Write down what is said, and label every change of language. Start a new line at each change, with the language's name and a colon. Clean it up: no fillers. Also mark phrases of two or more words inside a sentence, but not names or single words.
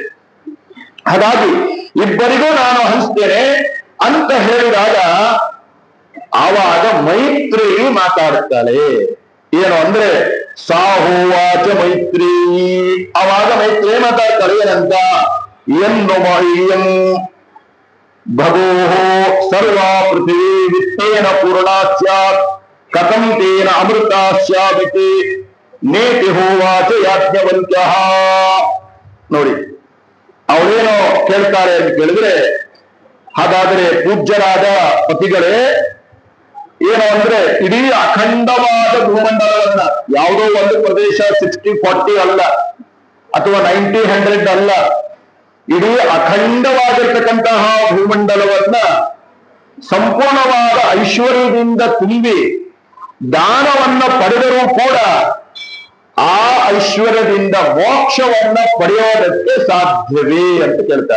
Kannada: ಹಾಗಾಗಿ ಇಬ್ಬರಿಗೂ ನಾನು ಹಂಚ್ತೇನೆ ಅಂತ ಹೇಳಿದಾಗ ಆವಾಗ ಮೈತ್ರಿ ಮಾತಾಡುತ್ತಾಳೆ. ಏನು ಅಂದ್ರೆ
Sanskrit: ಸಾಹೋವಾಚ ಮೈತ್ರಿ,
Kannada: ಆವಾಗ ಮೈತ್ರಿ ಮಾತಾಡ್ತಾಳೆ ಏನಂತ,
Sanskrit: ಎನ್ನು ಮಹ್ಯಂ ಭಗೋ ಸರ್ವ ಪೃಥ್ವಿ ವಿತ್ತೇನ ಪೂರ್ಣ ಸ್ಯಾತ್ ಕಥಂ ತೇನ ಅಮೃತ ಸ್ಯಾಮಿತಿ ನೇತಿ ಹೋವಾಚ ಯಾಜ್ಞವಲ್ಕ್ಯ.
Kannada: ನೋಡಿ ಅವಳೇನೋ ಕೇಳ್ತಾರೆ ಅಂತ ಕೇಳಿದ್ರೆ, ಹಾಗಾದ್ರೆ ಪೂಜ್ಯರಾದ ಪತಿಗಳೇ, ಏನು ಅಂದ್ರೆ ಇಡೀ ಅಖಂಡವಾದ ಭೂಮಂಡಲವನ್ನ, ಯಾವುದೋ ಒಂದು ಪ್ರದೇಶ 60-40 ಅಲ್ಲ, ಅಥವಾ 90-100 ಅಲ್ಲ, ಇಡೀ ಅಖಂಡವಾಗಿರ್ತಕ್ಕಂತಹ ಭೂಮಂಡಲವನ್ನ ಸಂಪೂರ್ಣವಾದ ಐಶ್ವರ್ಯದಿಂದ ತುಂಬಿ ದಾನವನ್ನ ಪಡೆದರೂ ಕೂಡ ಆ ಐಶ್ವರ್ಯದಿಂದ ಮೋಕ್ಷವನ್ನ ಪಡೆಯೋದಕ್ಕೆ ಸಾಧ್ಯವೇ ಅಂತ ಕೇಳ್ತಾರೆ.